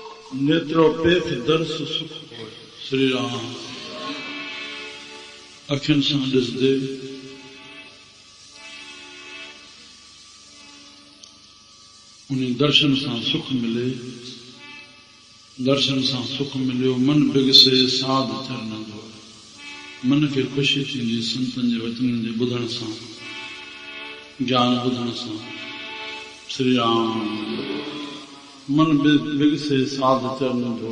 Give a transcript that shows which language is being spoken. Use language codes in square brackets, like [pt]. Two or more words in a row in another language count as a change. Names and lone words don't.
[pa] ਨੇਤ੍ਰੋ ਪੇਖ ਦਰਸ਼ ਸੁਖ ਹੋ। [sd] श्री राम अखियुनि सां ॾिसदे उन दर्शन सां सुख मिले। दर्शन सां सुख मिलियो [pa] ਮਨ ਬਿਗਸੇ ਸਾਧ ਚਰਣ [sd] जो। मन खे ख़ुशी थींदी संतनि जे वचननि जे ॿुधण सां, ज्ञान ॿुधण सां। श्री राम [pa] ਮਨ ਬਿਗਸੇ ਸਾਧ ਚਰਣ [sd] जो।